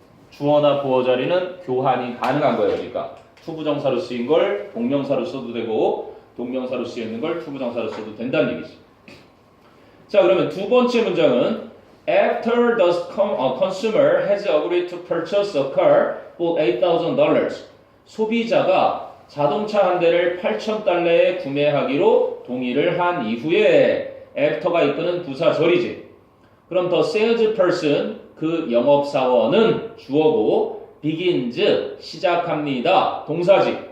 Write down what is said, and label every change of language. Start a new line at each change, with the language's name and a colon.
Korean: 주어나 보어 자리는 교환이 가능한 거예요. 그러니까 투부정사로 쓰인 걸 동명사로 써도 되고 동명사로 쓰이는 걸 투부정사로 써도 된다는 얘기지. 자, 그러면 두 번째 문장은
English: After the consumer has agreed to purchase a car for $8,000.
Korean: 소비자가 자동차 한 대를 $8,000에 구매하기로 동의를 한 이후에 after가 이끄는 부사절이지. 그럼 the salesperson, 그 영업사원은 주어고 begins, 시작합니다. 동사지.